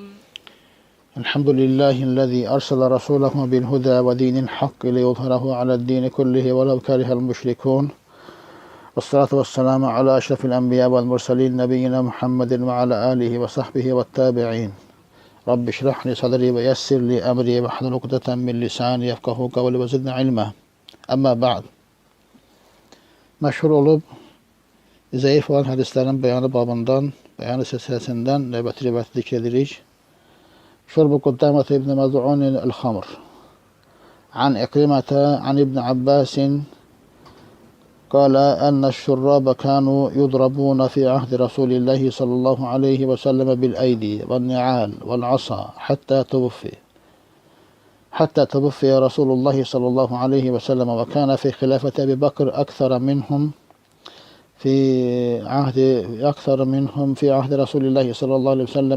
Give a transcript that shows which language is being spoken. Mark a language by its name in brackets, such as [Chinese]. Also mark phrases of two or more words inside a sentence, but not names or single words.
[Arabic] الحمد لله الذي أرسل رسوله بالهدى ودين الحق ليظهره على الدين كله ولو كره المشركون والصلاة والسلام على أشرف الأنبياء والمرسلين نبينا محمد وعلى آله وصحبه والتابعين رب اشرح لي صدري ويسر لي أمري واحلل عقدة من لساني يفقهوا قولي وزدنا علما. أما بعد. [Azerbaijani] Məşhur olub zəif olan hədislərin beyanı babından, beyanı silsiləsindən növbəti rivayəti zikr edirik. [Arabic] شرب قدامة ابن مظعون الخمر عن عكرمة عن ابن عباس قال أن الشراب كانوا يضربون في عهد رسول الله صلى الله عليه وسلم بالأيدي والنعال والعصا حتى توفي رسول الله صلى الله عليه وسلم، وكان في خلافة أبي بكر أكثر منهم في عهد رسول الله صلى الله عليه وسلم.